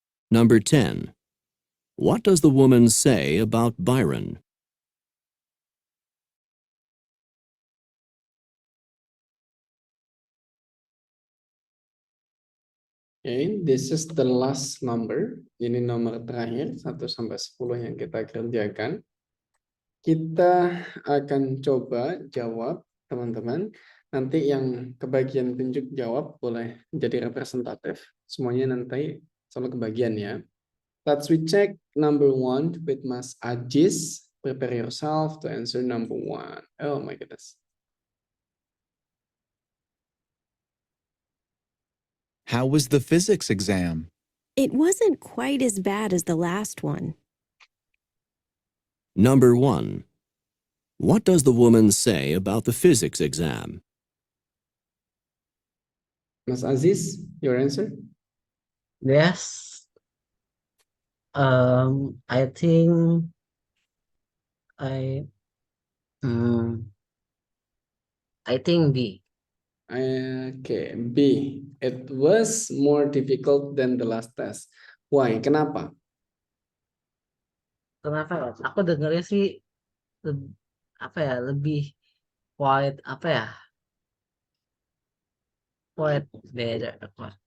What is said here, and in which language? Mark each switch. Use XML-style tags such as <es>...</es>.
<en>Number 10. What does the woman say about Byron? Okay, this is the last number.</en> <id>Ini nomor terakhir 1 sampai 10 yang kita kerjakan. Kita akan coba jawab, teman-teman. Nanti yang kebagian tunjuk jawab boleh jadi representatif. Semuanya nanti selalu kebagian ya.</id> <en>Let's recheck number 1 with Mas Ajis. Prepare yourself to answer number 1. Oh my goodness. How was the physics exam? It wasn't quite as bad as the last one. Number 1. What does the woman say about the physics exam? Mas Aziz, your answer? Yes. I think I think B. Okay, B. It was more difficult than the last test. Why?</en> <id>Kenapa? Kenapa ya? Aku dengarnya sih lebih white white beda apa.</id>